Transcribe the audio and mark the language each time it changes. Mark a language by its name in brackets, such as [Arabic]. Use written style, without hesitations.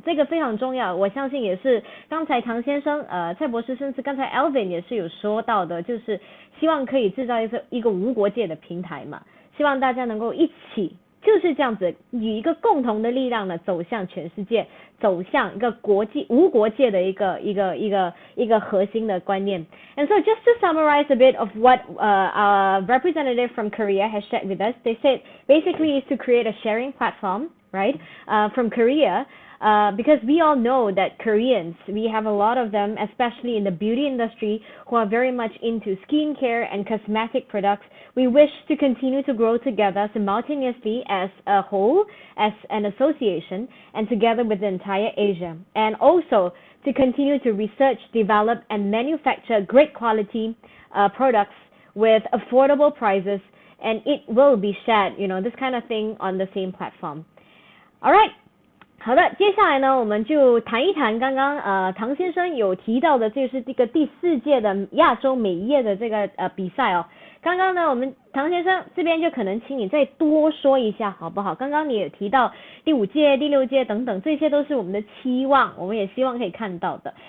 [Chinese] 这个非常重要，我相信也是刚才唐先生蔡博士甚至刚才 Alvin 也是有说到的，就是希望可以制造一个无国界的平台嘛，希望大家能够一起就是这样子以一个共同的力量呢走向全世界，走向一个无国界的一个核心的观念。 [English] And so just to summarize a bit of what our representative from Korea has shared with us, they said basically is to create a sharing platform, right? From Korea. Because we all know that Koreans, we have a lot of them, especially in the beauty industry, who are very much into skincare and cosmetic products. We wish to continue to grow together simultaneously as a whole, as an association, and together with the entire Asia. And also to continue to research, develop, and manufacture great quality products with affordable prices, and it will be shared, this kind of thing on the same platform. All right. [Chinese] 好的，接下来呢，我们就谈一谈刚刚唐先生有提到的，就是这个第4届的亚洲美业的这个比赛哦。刚刚呢，我们唐先生这边就可能请你再多说一下，好不好？刚刚你也提到第5届、第6届等等，这些都是我们的期望，我们也希望可以看到的。